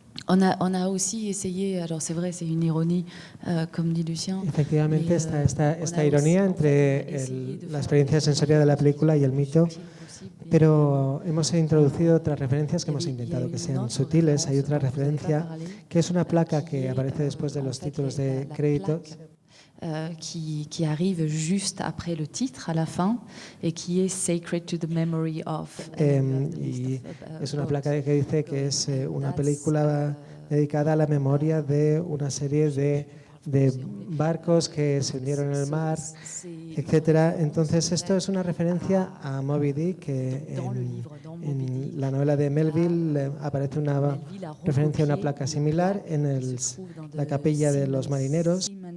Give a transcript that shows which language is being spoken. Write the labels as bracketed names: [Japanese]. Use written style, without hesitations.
[French] On a aussi essayé, alors c'est vrai, c'est une ironie, comme dit Lucien. [Spanish] Efectivamente, esta ironía entre la experiencia sensorial de la película y el mito, pero hemos introducido otras referencias que hemos intentado que sean sutiles. Hay otra referencia que es una placa que aparece después de los títulos de crédito. [French] Qui arrive juste après le titre, à la fin, et qui est [English] Sacred to the Memory of. [Spanish] Y es una placa que dice que es una película dedicada a la memoria de una serie de barcos que se hundieron en el mar, etcétera. Entonces, esto es una referencia a Moby Dick, que en la novela de Melville aparece una referencia a una placa similar en la capilla de los marineros.